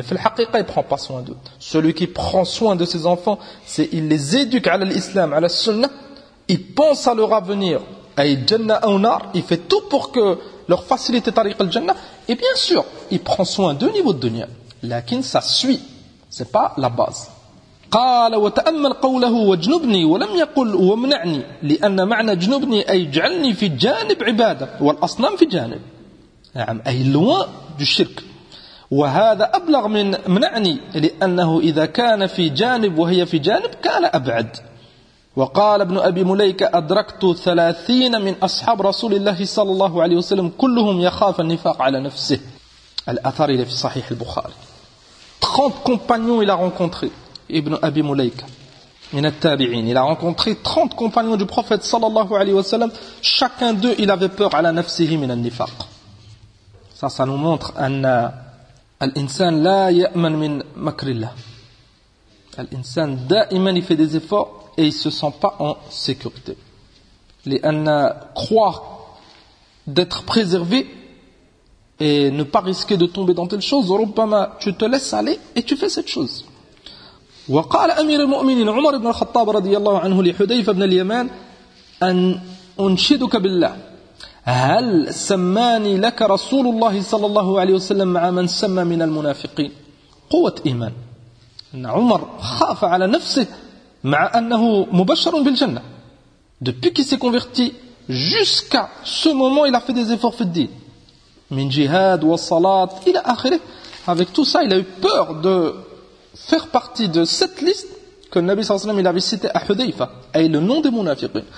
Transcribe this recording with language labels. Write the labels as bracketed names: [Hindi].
[French] Et fil haqiqa, il ne prend pas soin d'eux. Celui qui prend soin de ses enfants, c'est il les éduque à l'islam, à la sunna, il pense à leur avenir. Il fait tout pour que leur facilite tariq al-jannah. Et bien sûr, il prend soin d'un niveau de dunya. Lakin, ça suit. C'est pas la base. [Arabic] قال وتأمل قوله وجنبني ولم يقل ومنعني لأن معنى جنبني أي جعلني في جانب عبادة والأصنام في جانب. نعم أي [French] loin du shirk. [Arabic] وهذا أبلغ من منعني لأنه إذا كان في جانب وهي في جانب كان أبعد. وقال ابن أبي مليكة أدركت 30 من أصحاب رسول الله صلى الله عليه وسلم كلهم يخاف النفاق على نفسه. الأثر في صحيح البخاري. [French] 30 compagnons il a rencontré, ibn Abi Mulayka [Arabic] min at-tabi'in, [French] il a rencontré 30 compagnons du prophète [Arabic] صلى الله عليه وسلم, [French] chacun d'eux il avait peur [Arabic] على نفسه من النفاق. [French] Ça nous montre [Arabic] أن الإنسان لا يأمن من مكر الله. الإنسان دائما [French] il fait des efforts et il ne se sent pas en sécurité. Les anna croient d'être préservé et ne pas risquer de tomber dans telle chose. Tu te laisses aller et tu fais cette chose. [Arabic] وقال أمير المؤمنين عمر بن الخطاب رضي الله عنه لحذيفة بن اليمان أن أنشدك بالله هل سماني لك رسول الله صلى الله عليه وسلم مع من سمى من المنافقين؟ قوة إيمان. أن عمر خاف على نفسه مع أنه مبشر بالجنة. [French] Depuis qu'il s'est converti jusqu'à ce moment, il a fait des efforts pour le dîn. [Arabic] Min jihad wa salat ila akhirah. [French] Avec tout ça, il a eu peur de faire partie de cette liste que le Nabi sallallahu alayhi wa sallam avait cité à Hudayfa, et le nom des munafiqin.